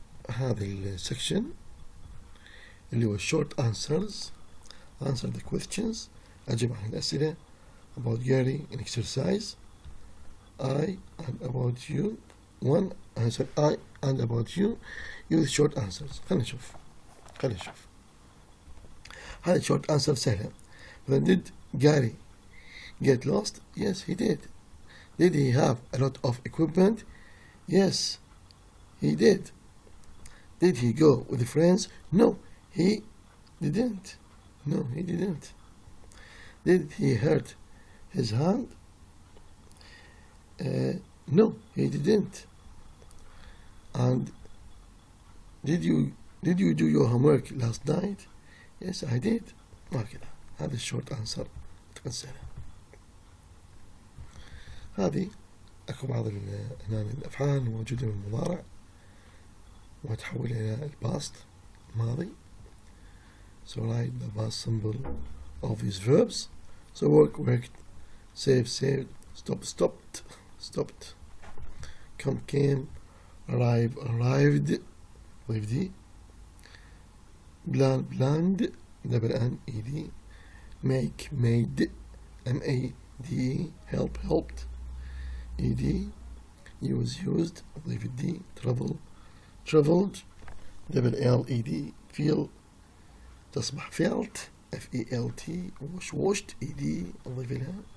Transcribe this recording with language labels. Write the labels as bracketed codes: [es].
[ar] هذا السكشن اللي هو [en] short answers, answer the questions, [ar] أجب عن الأسئلة [en] about Gary in exercise I and about you one answer I and about you use short answers. [ar] خلينا نشوف هذه [en] short answer [ar] سهلة. [en] Then did Gary get lost? Yes, he did. Did he have a lot of equipment? Yes, he did. Did he go with friends? No, he didn't. No, he didn't. Did he hurt his hand? No, he didn't. And did you do your homework last night? Yes, I did. [ar] هكذا هذا الشورت أنسر تقسله. هذه أكو بعض هنا الأفعال موجودة من المضارع وتحول إلى الباست الماضي. [en] So write the past symbol of these verbs. So work, worked, save, saved, stop, stopped, come, came, arrive, arrived, lived, plan, planned, double N, ED, make, made, MAD, help, helped, ED, use, used, lived, travel, traveled, double L, ED, feel, تصبح felt, FELT, wash, washed, ED, [ar] أضيف لها